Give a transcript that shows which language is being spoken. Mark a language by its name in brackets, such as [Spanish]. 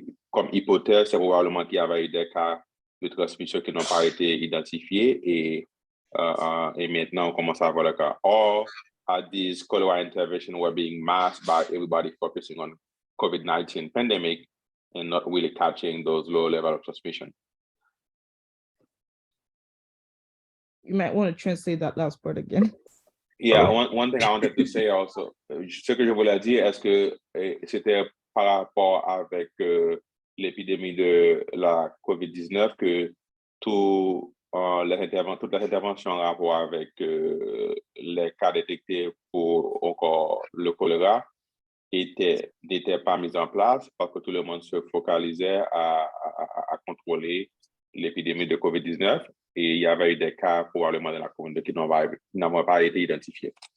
[French] Comme hypothèse, c'est probablement qu'il y avait eu des cas de transmission qui n'ont pas été identifiés et maintenant on commence à avoir le cas. [English] Or, these cholera interventions were being masked by everybody focusing on COVID-19 pandemic and not really catching those low level of transmission. You might want to translate that last part again. Yeah, one thing I wanted to say also, [French] ce que je voulais dire, est-ce que c'était par rapport avec l'épidémie de la COVID-19 que toutes les interventions en rapport avec les cas détectés pour encore le choléra n'étaient pas mises en place parce que tout le monde se focalisait à contrôler l'épidémie de COVID-19 et il y avait eu des cas probablement dans la communauté qui n'ont pas été identifiés.